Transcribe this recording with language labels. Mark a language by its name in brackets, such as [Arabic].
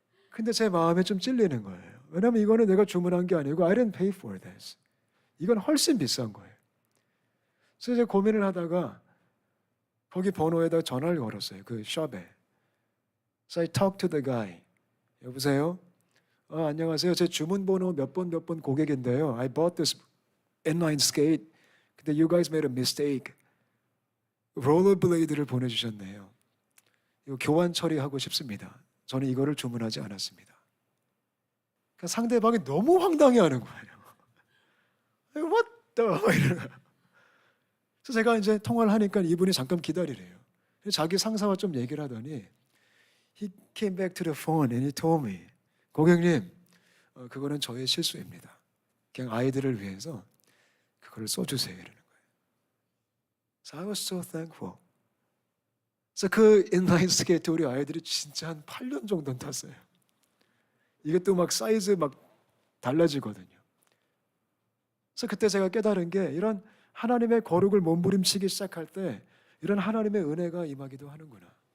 [Korean] 근데 제 마음에 좀 찔리는 거예요. 왜냐하면 이거는 내가 주문한 게 아니고 [English] I didn't pay for this. [Korean] 이건 훨씬 비싼 거예요. 그래서 이제 고민을 하다가 거기 번호에다 전화를 걸었어요. 그 숍에. [English] So I talked to the guy. [Korean] 여보세요? 안녕하세요. 제 주문 번호 몇 번 고객인데요. [English] I bought this inline skate. [Korean] 근데 [English] you guys made a mistake. [Korean] 롤러블레이드를 보내주셨네요. 이거 교환 처리하고 싶습니다. 저는 이거를 주문하지 않았습니다. 그러니까 상대방이 너무 황당해하는 거예요. [English] What the? [Korean] 그래서 제가 이제 통화를 하니까 이분이 잠깐 기다리래요. 자기 상사와 좀 얘기를 하더니 [English] He came back to the phone and he told me, [Korean] 고객님, 그거는 저의 실수입니다. 그냥 아이들을 위해서 그걸 써주세요. 이러는 거예요. [English] So I was so thankful. [Korean] 그래서 그 인라인 스케이트 우리 아이들이 진짜 한 8년 정도는 탔어요. 이게 또 막 사이즈 막 달라지거든요. 그래서 그때 제가 깨달은 게 이런 하나님의 거룩을 몸부림치기 시작할 때 이런 하나님의 은혜가 임하기도 하는구나.